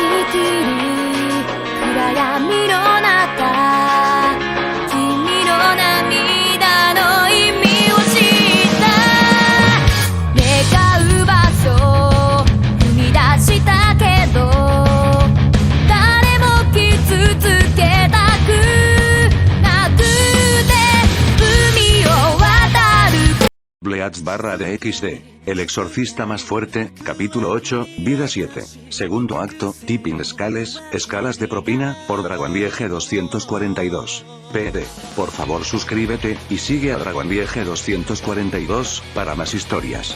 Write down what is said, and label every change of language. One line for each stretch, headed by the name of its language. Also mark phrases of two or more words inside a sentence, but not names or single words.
Japanese: きる暗闇の中君の涙の意味を知った願う場所踏み出したけど誰も傷つけたくなくて海を渡る
Spanish: Bleach/de El exorcista más fuerte, capítulo 8, vida 7. Segundo acto, Tipping Scales, escalas de propina, por Dragonliege 242. PD. Por favor suscríbete, y sigue a Dragonliege 242, para más historias.